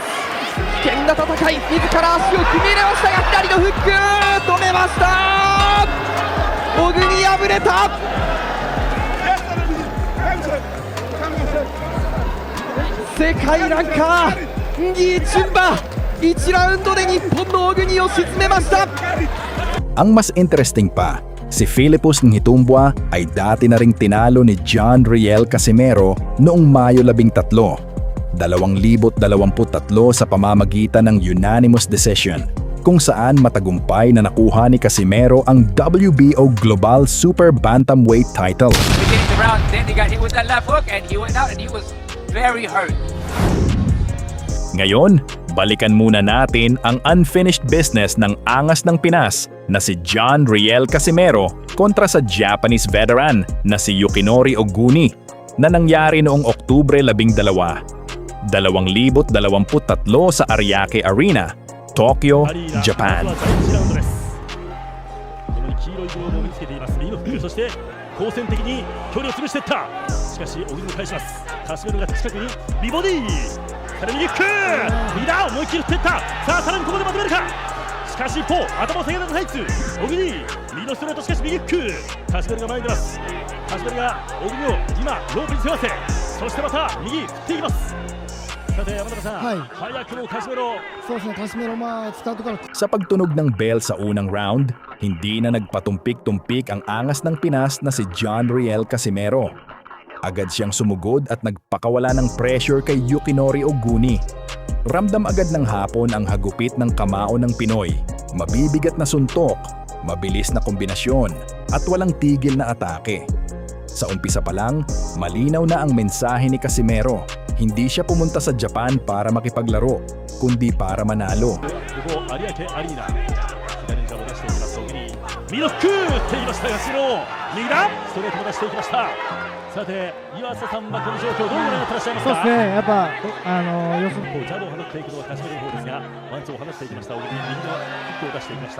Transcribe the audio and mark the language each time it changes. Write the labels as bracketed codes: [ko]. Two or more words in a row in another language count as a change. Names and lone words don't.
[ja] 危険な戦い、自ら足を組み入れましたが、左のフック止めました。小国敗れた。世界ランカーンギーチュンバ、1ラウンドで日本の小国を沈めました。 [tl] Ang mas interesting pa, si Philippus Ngitumbwa ay dati na ring tinalo ni John Riel Casimero noong Mayo 13, 2023 sa pamamagitan ng [en] unanimous decision, [tl] kung saan matagumpay na nakuha ni Casimero ang WBO Global Super Bantamweight title. [en] Beginning the round, then he got hit with that left hook and he went out and he was very hurt. [tl] Ngayon, balikan muna natin ang [en] unfinished business [tl] ng angas ng Pinas na si John Riel Casimero kontra sa [en] Japanese veteran [tl] na si Yukinori Oguni na nangyari noong Oktubre 12. 2023 sa Ariake Arena, Tokyo, [ja] アリーナ [tl] Japan. [ja] まずは第1ラウンドです。この黄色いグローブを身につけていますリーノフック、そして好戦的に距離を潰していった。しかし小栗も返します。カシメロが近くにビボディから右フック、右だ、思いっきり打っていった。さあさらにここでまとめるか。しかし一方頭を下げながらタイツ小栗右のストレート、しかし右フック、カシメロが前に出ます。カシメロが小栗を今ロープに背負わせ、そしてまた右振っていきます。さて山中さん、はい早くもカシメロそうですね、カシメロ、スタートから [tl] Sa pagtunog ng bell sa unang round, hindi na nagpatumpik-tumpik ang angas ng Pinas na si John Riel Casimero. Agad siyang sumugod at nagpakawala ng pressure kay Yukinori Oguni. Ramdam agad ng hapon ang hagupit ng kamao ng Pinoy, mabibigat na suntok, mabilis na kombinasyon, at walang tigil na atake. Sa umpisa pa lang, malinaw na ang mensahe ni Casimero. Hindi siya pumunta sa Japan para makipaglaro, kundi para manalo. [ja] ここ有明アリーナ左に顔を出していきます小栗ミドルフック打っていましたが白右だストレートも出していきました。さて岩佐さんはこの状況どうご覧になってらっしゃいますか。そうですね、やっぱ予想こうジャブを放っていくのはカシメロの方ですがワンツーを放っていきました小栗右のフックを出していきました。